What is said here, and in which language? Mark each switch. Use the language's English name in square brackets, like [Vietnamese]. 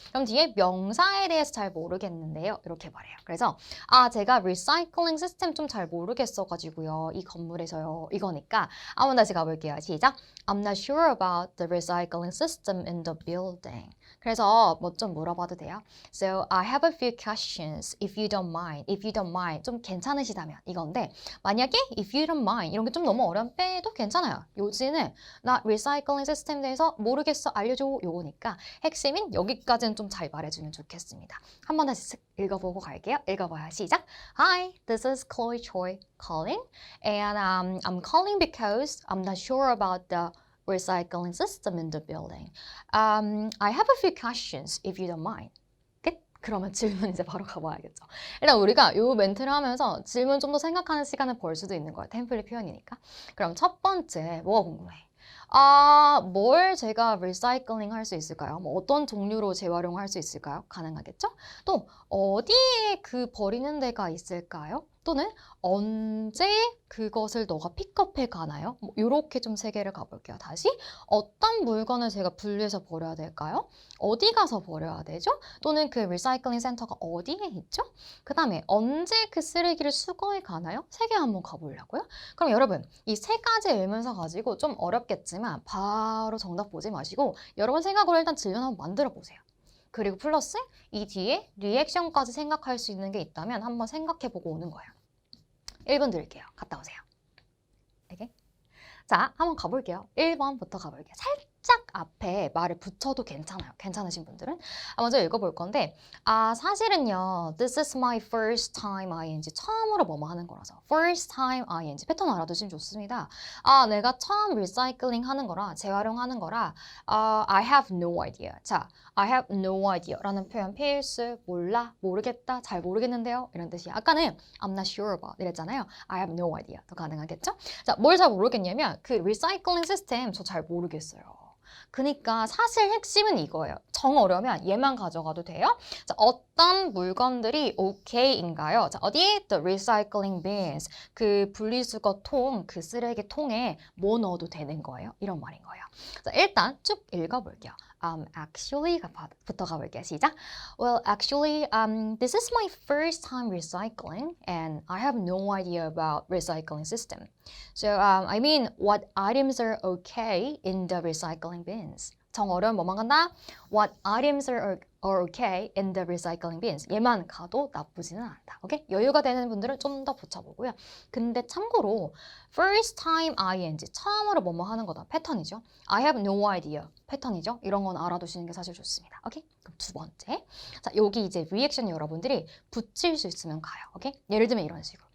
[Korean] 그럼 뒤에 명사에 대해서 잘 모르겠는데요. 이렇게 말해요. 그래서 제가 리사이클링 시스템 좀 잘 모르겠어가지고요. 이 건물에서요. 이거니까 한번 다시 가볼게요. 시작. [English] I'm not sure about the recycling system in the building. [Korean] 그래서 뭐 좀 물어봐도 돼요? [English] So I have a few questions if you don't mind. If you don't mind. [Korean] 좀 괜찮으시다면 이건데 만약에 [English] if you don't mind [Korean] 이런 게 좀 너무 어려운 빼도 괜찮아요. 요지는 나 리사이클링 시스템에 대해서 모르겠어 알려줘 요거니까 핵심인 여기까지는 좀 잘 말해주면 좋겠습니다. 한 번 다시 읽어보고 갈게요. 읽어봐요. 시작. [English] Hi, this is Chloe Choi calling and I'm calling because I'm not sure about the recycling system in the building. I have a few questions if you don't mind. [Korean] 끝? 그러면 질문 이제 바로 가봐야겠죠. 일단 우리가 이 멘트를 하면서 질문 좀 더 생각하는 시간을 벌 수도 있는 거예요. 템플릿 표현이니까. 그럼 첫 번째 뭐가 궁금해? 뭘 제가 리사이클링 할 수 있을까요? 뭐 어떤 종류로 재활용할 수 있을까요? 가능하겠죠? 또 어디에 그 버리는 데가 있을까요? 또는 언제 그것을 너가 픽업해 가나요? 뭐 이렇게 좀 세 개를 가볼게요. 다시 어떤 물건을 제가 분리해서 버려야 될까요? 어디 가서 버려야 되죠? 또는 그 리사이클링 센터가 어디에 있죠? 그 다음에 언제 그 쓰레기를 수거해 가나요? 세 개 한번 가보려고요. 그럼 여러분 이 세 가지 의문사 가지고 좀 어렵겠지만 바로 정답 보지 마시고 여러분 생각으로 일단 질문 한번 만들어 보세요. 그리고 플러스 이 뒤에 리액션까지 생각할 수 있는 게 있다면 한번 생각해보고 오는 거예요. 1분 드릴게요. 갔다 오세요. 오케이? 자, 한번 가볼게요. 1번부터 가볼게요. 살짝 앞에 말을 붙여도 괜찮아요. 괜찮으신 분들은. 먼저 읽어볼 건데, 사실은요, [English] this is my first time ing. [Korean] 처음으로 뭐뭐 하는 거라서. [English] first time ing. [Korean] 패턴 알아두시면 좋습니다. 내가 처음 리사이클링 하는 거라, 재활용하는 거라, [English] I have no idea. [Korean] 자, [English] I have no idea [Korean] 라는 표현 필수, 몰라, 모르겠다, 잘 모르겠는데요. 이런 뜻이에요. 아까는 [English] I'm not sure about [Korean] 이랬잖아요. [English] I have no idea. [Korean] 더 가능하겠죠? 자, 뭘 잘 모르겠냐면 그 리사이클링 시스템 저 잘 모르겠어요. 그러니까 사실 핵심은 이거예요. 정 어려우면 얘만 가져가도 돼요. 자, 어떤 물건들이 OK인가요? 자, 어디에? [English] The recycling bins. [Korean] 그 분리수거 통, 그 쓰레기 통에 뭐 넣어도 되는 거예요. 이런 말인 거예요. 자, 일단 쭉 읽어볼게요. Actually부터 가볼게요. 시작. [English] Well, actually, this is my first time recycling, and I have no idea about recycling system. So, I mean, what items are okay in the recycling bins? [Korean] 정 어려운 뭐만 간다? [English] What items are okay in the recycling bins? [Korean] 얘만 가도 나쁘지는 않다. 오케이? 여유가 되는 분들은 좀 더 붙여보고요. 근데 참고로 first time ing 처음으로 뭐뭐 하는 거다. 패턴이죠. [English] I have no idea. 패턴이죠. [Korean] 이런 건 알아두시는 게 사실 좋습니다. 오케이? 그럼 두 번째. 자, 여기 이제 리액션 여러분들이 붙일 수 있으면 가요. 오케이? 예를 들면 이런 식으로.